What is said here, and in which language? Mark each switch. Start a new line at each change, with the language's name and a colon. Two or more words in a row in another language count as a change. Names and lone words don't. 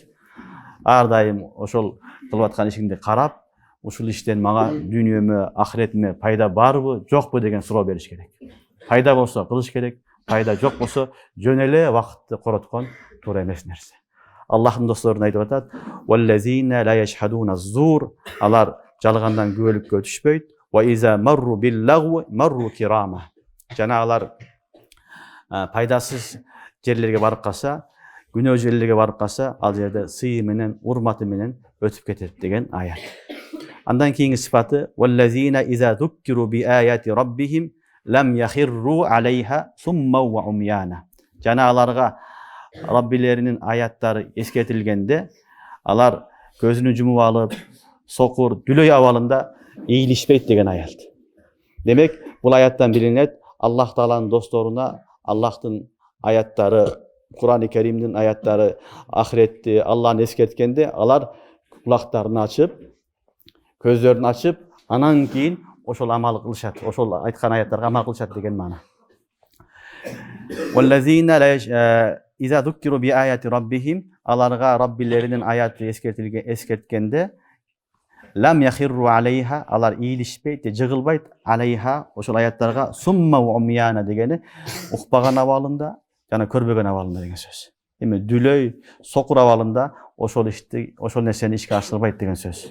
Kyrgyz: Ар дайым ошол кылып аткан ишиңди карап, ушул иштен мага дүйнөмө, ахиретиме пайда барбы, жокпу деген суроо бериш керек. Пайда болсо кылыш керек, пайда жок болсо жөн эле вакытты короткон туура эмес нерсе. Аллахтын досторун айтып атат:
Arabic: "والذين لا يشهدون الزور",
Kyrgyz: алар жалгандан күбөлүккө түшпөйт.
Arabic: "وإذا مروا باللغو مروا كراما",
Kyrgyz: жана алар пайдасыз жерлерге барып калса, күнөө жерлерге барып калса, ал жерде сыйы менен, урматы менен өтүп кетет деген аят. Андан кийинки сыфаты:
Arabic: "والذين إذا ذكروا بآيات ربهم لم يخروا عليها صما وعميانا",
Kyrgyz: жана аларга Раббилеринин аяттары эскертилгенде, алар көзүнү жумуп алып, сокур, дүлөй абалында ийилишпейт деген аят. Демек, бул аяттан билинет, Аллах Тааланын досторуна Аллахтын аяттары, Кур'ан-ы Каримдин аяттары, ахиретти, Аллахны эскерткенде, алар кулактарын ачып, көздөрүн ачып, анан кийин ошол амал кылышат, ошол айткан аяттарга амал кылышат деген маана.
Arabic: "والذين إذا ذكروا بآيات ربهم",
Kyrgyz: аларга Раббилеринин аяты эскерткенде,
Arabic: لم يخروا عليها,
Kyrgyz: алар ийилишпейт, жыгылбайт, алейха, ошол аяттарга,
Arabic: صما وعميانا
Kyrgyz: дегени укпаган абалында жана көрбөгөн абалында деген сөз. Эми дүлөй, сокур абалында ошол ишти, ошол нерсени ишке ашырбайт деген сөз.